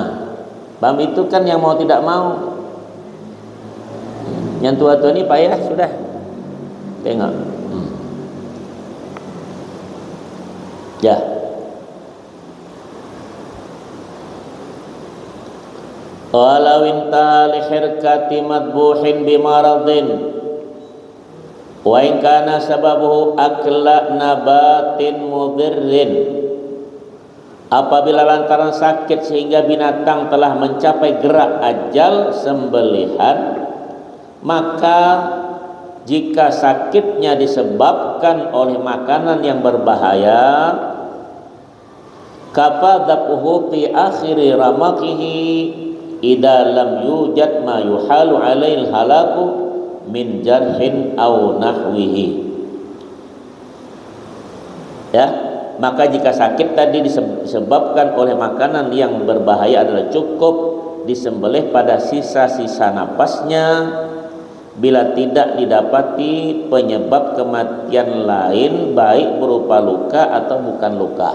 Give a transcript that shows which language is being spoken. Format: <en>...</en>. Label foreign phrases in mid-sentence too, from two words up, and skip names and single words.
<id>Paham itu kan yang mau tidak mau. Yang tua-tua ini payah sudah. Tengok. Ya.</id> <ar>ولو انتهى لحركة مذبوح بمرض وإن كان سببه أكل نبات مضر.</ar> <id>Apabila lantaran sakit sehingga binatang telah mencapai gerak ajal sembelihan, maka jika sakitnya disebabkan oleh makanan yang berbahaya,</id> <ar>كفى ذبحه في آخر رمقه إذا لم يوجد ما يحال عليه الهلاك من جرح أو نحوه.</ar> <id>Ya, maka jika sakit tadi disebabkan oleh makanan yang berbahaya adalah cukup disembelih pada sisa-sisa napasnya bila tidak didapati penyebab kematian lain, baik berupa luka atau bukan luka.</id>